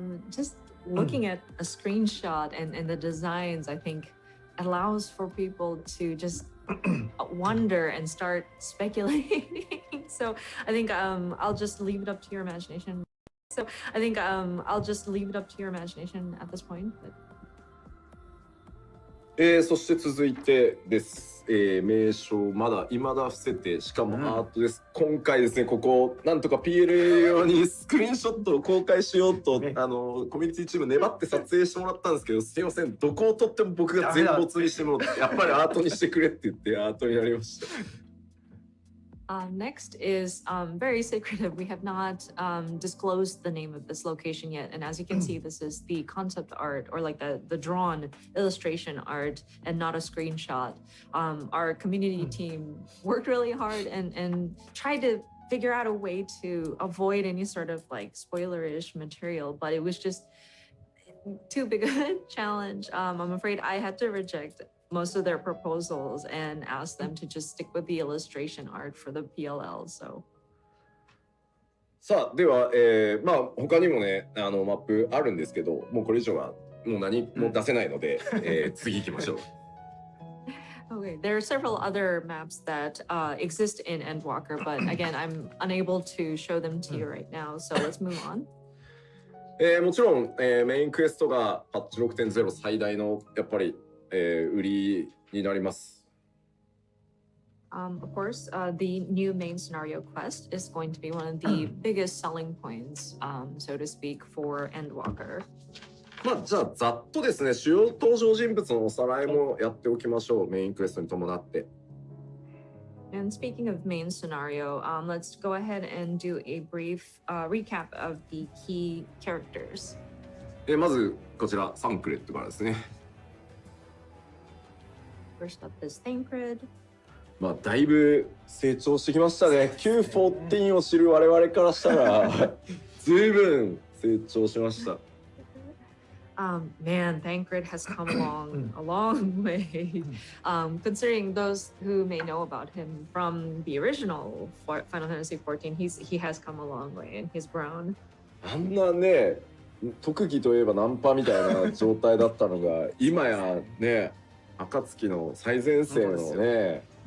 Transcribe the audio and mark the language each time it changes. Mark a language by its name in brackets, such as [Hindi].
[English] Just looking at a screenshot and the designs, I think allows for people to just wonder and start speculating. So I think I'll just leave it up to your imagination. I'll just leave it up to your imagination at this point. But... [Japanese] そして続いてです、名称まだ未だ伏せてしかもアートです、今回ですねここなんとか PLA 用にスクリーンショットを公開しようと、コミュニティチーム粘って撮影してもらったんですけどすいませんどこを撮っても僕が全没にしてもらってやっぱりアートにしてくれって言ってアートになりました。 [English] Next is very secretive. We have not disclosed the name of this location yet. And as you can see, this is the concept art, or like the drawn illustration art, and not a screenshot. Our community team worked really hard and tried to figure out a way to avoid any sort of like spoilerish material, but it was just too big a challenge. I'm afraid I had to reject most of their proposals and ask them to just stick with the illustration art for the PLL. So. [Japanese] さあでは、まあ他にもねマップあるんですけどもうこれ以上はもう何も出せないので、次行きましょう。 [English] Okay, there are several other maps that exist in Endwalker, but again, I'm unable to show them to you right now. So let's move on. [Japanese] もちろん、メインクエストがパッチ 6.0 最大のやっぱり売りになります。 [English] Of course, the new main scenario quest is going to be one of the biggest selling points, so to speak, for Endwalker. [Japanese] まあじゃあざっとですね、主要登場人物のおさらいもやっておきましょう、メインクエストに伴って。 [English] And speaking of main scenario, let's go ahead and do a brief recap of the key characters. [Japanese] まずこちらサンクレットからですね。 [English] First up is Thancred. [Japanese] まあだいぶ成長してきましたね。Q14 を知る我々からしたら随分成長しました。 [English] Man, Thancred has come along a long way. Considering those who may know about him from the original Final Fantasy XIV, he has come a long way and he's grown. [Japanese] あんなね、特技といえばナンパみたいな状態だったのが今やね、暁の最前線のね。